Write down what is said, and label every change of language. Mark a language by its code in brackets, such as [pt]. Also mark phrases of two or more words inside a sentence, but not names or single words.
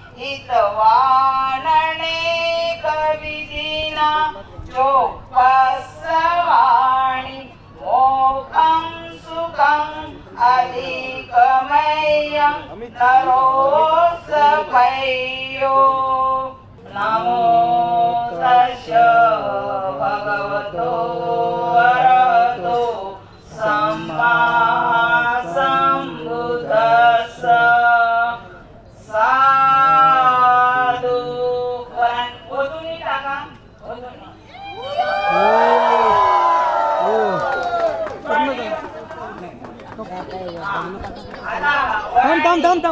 [pi] हितवाननेकविधिना चोपस्सवाणि मोक्षं सुखम् अधिकमयं नरोऽसभयो नमो तस्य भगवतो अरहतो सम्मा सम्बुद्धस्स साधु [mr] ओतून टाका थांब